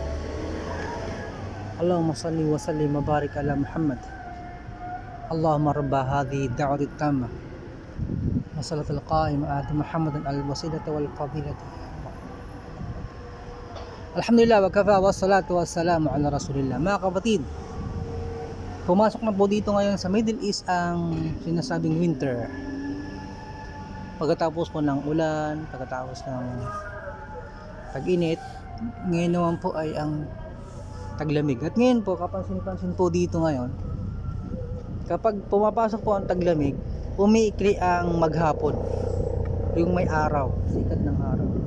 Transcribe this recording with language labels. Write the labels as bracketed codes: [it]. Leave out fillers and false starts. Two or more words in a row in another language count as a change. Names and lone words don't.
[ar] اللهم صل وسلم وبارك على محمد. اللهم رب هذه الدعوة التامة وصلاة القائمة آت محمد الوسيلة والفضيلة. الحمد لله وكفى والصلاة والسلام على رسول الله. [tl] Mga kapatid, pumasok na po dito ngayon sa Middle East ang sinasabing winter. Pagkatapos po ng ulan, pagkatapos ng tag-init, ngayon naman po ay ang taglamig. At ngayon po, kapansin-pansin po dito ngayon, kapag pumapasok po ang taglamig, umiikli ang maghapon, yung may araw, sikat ng araw.